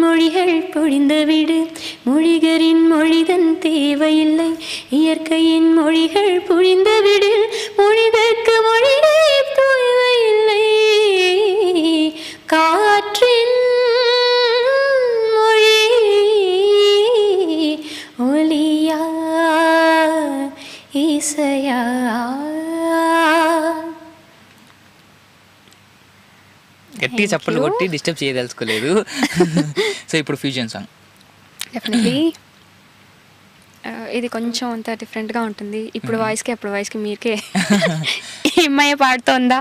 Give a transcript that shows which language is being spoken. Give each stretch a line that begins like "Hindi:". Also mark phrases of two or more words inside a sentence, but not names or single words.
Tamil: மொழிகள் பொழிந்துவிடு மொழிகரின் மொழிதன் தேவையில்லை இயற்கையின் மொழிகள் பொழிந்துவிடு மொழிதற்கு மொழியே தேவையில்லை காற்றின் ஒலியா இசையா.
Telugu: గట్టి చప్పలు కొట్టి డిస్టర్బ్ చేయదలుచుకోలేదు. సో ఇప్పుడు
English: fusion song.
Telugu: డెఫినెట్లీ ఇది కొంచెం అంత డిఫరెంట్గా ఉంటుంది. ఇప్పుడు వాయిస్కి అప్పుడు వాయిస్కి మీకే అమ్మాయి పాడుతోందా